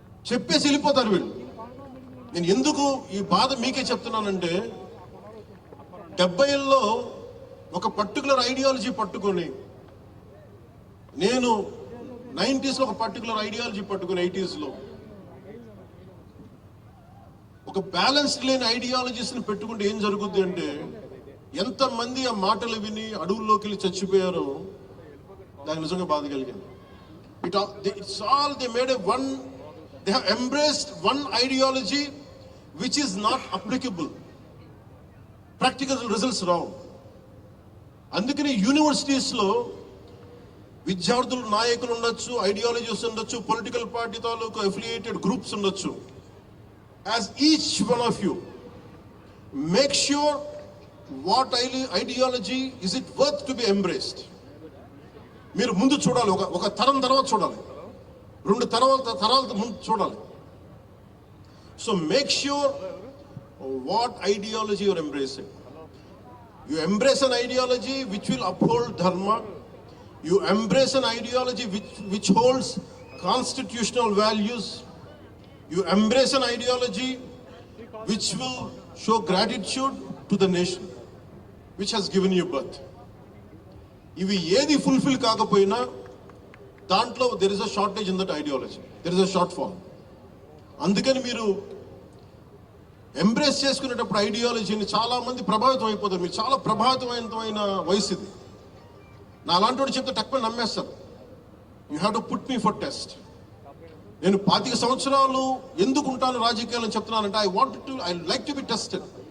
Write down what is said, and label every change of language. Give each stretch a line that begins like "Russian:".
Telugu: చెప్పేసి వెళ్ళిపోతారు వీళ్ళు. నేను ఎందుకు ఈ బాధ మీకే చెప్తున్నానంటే, 70ల్లో ఒక పర్టికులర్ ఐడియాలజీ పట్టుకొని, నేను 90sలో ఒక పర్టికులర్ ఐడియాలజీ పట్టుకొని 80sలో ఒక బ్యాలెన్స్డ్ లేని ఐడియాలజీస్ని పెట్టుకుంటే ఏం జరుగుద్ది అంటే, ఎంతమంది ఆ మాటలు విని అడవుల్లోకి వెళ్ళి చచ్చిపోయారో దానికి నిజంగా బాధ కలిగింది.
English: It's all they made they have embraced one ideology which is not applicable. Practical results
Telugu: రావు. అందుకని యూనివర్సిటీస్లో విద్యార్థులు, నాయకులు ఉండొచ్చు, ఐడియాలజీస్ ఉండొచ్చు, పొలిటికల్ పార్టీ తాలూకు అఫిలియేటెడ్ గ్రూప్స్ ఉండొచ్చు.
English: As each one of you make sure what ideology is it worth to be embraced.
Telugu: మీరు ముందు చూడాలి, ఒక తరం తర్వాత చూడాలి, 2 తరాల ముందు చూడాలి.
English: So make sure what ideology you're embracing. You embrace an ideology which will uphold dharma. You embrace an ideology which holds constitutional values. You embrace an ideology which will show gratitude to the nation which has given you birth.
Telugu: ఇవి ఏది fulfil కాకపోయినా దాంట్లో
English: there is a shortage in that ideology. There is a shortfall.
Telugu: అందుకని మీరు embrace చేసుకునేటప్పుడు ఐడియాలజీని చాలా మంది ప్రభావితం అయిపోతారు. మీరు చాలా ప్రభావితమైన వయసు ఇది. నా అలాంటి చెప్తే తక్కువ నమ్మేస్తారు.
English: You have to put me for test.
Telugu: నేను 25 సంవత్సరాలు ఎందుకు ఉంటాను రాజకీయాలని చెప్తున్నానంటే,
English: I like to be tested.